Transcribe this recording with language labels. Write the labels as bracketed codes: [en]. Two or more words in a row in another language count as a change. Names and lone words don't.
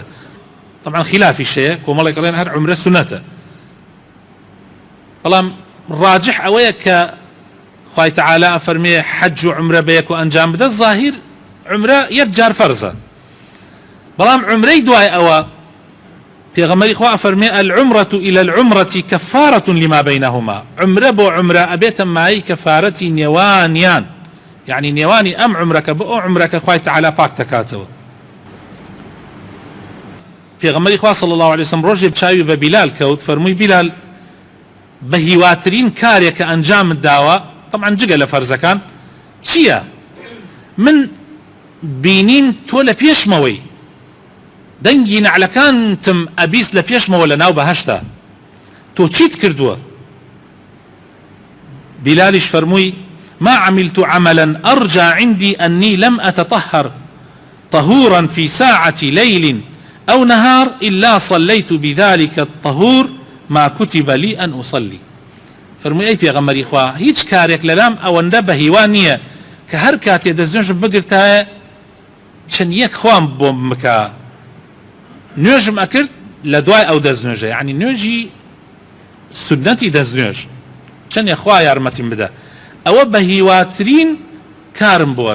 [ckb] طبعا خلافی شەیە کۆمەڵێک ئەڵێن هەر عومرە سنەتە بەڵام ڕاجح ئەوەیە کە خوای تەعالا ئەفەرمێ حەج و عومرە بەیەک و ئەنجام بدە ظاهیر عومرە 1 جار فەرزە بەڵام عومرەی دوای ئەوە پێغەمبەری خوا ئەفەرمێ [ar] العمرة إلى العمرة كفارة لما بينهما [ckb] عمرە بۆ عمرە ئەبێتە مای کەفارەتی نێوانیان یعنی نێوانی ئەم عمرەکە بۆ ئەو عمرەکە خوای تەعالا پاک دەکاتەوە. پێغەمبەری خوا [ar] صلی الله عليه وسلم [ckb] ڕۆژێ چاوی بە بیلال کەوت فەرمووی بیلال بە هیواترین کارێک کە ئەنجامت داوە طبعا جگە لە فەرزەکان چییە؟ من بینین تۆ لە پێشمەوەی دەنگی نەعلەکانتم ئەبیست لە پێشمەوە لە ناو بەهەشتا تۆ چیت کردووە؟ [ar] بیلالیش فەرمووی ما عملت عملا أرجى عندي أني لم أتطهر طهورا في ساعة ليل أو نهار إلا صليت بذلك الطهور ما كتب لي أن أصلي. [ckb] فەرمووی ئەی پێغەمبەری خوا هیچ کارێک لەلام ئەوەندە بە هیوان نییە کە هەر کاتێ دەستنوێژم بگرتایە چەند یەک خوام بۆم بکە نوێژم ئەکرد لە دوای ئەو دەستنوێژە یعنی نوێژی سنەتی دەستنوێژ چەند خوا یارمەتیم بدە ئەوە بە هیواترین کارم بووە.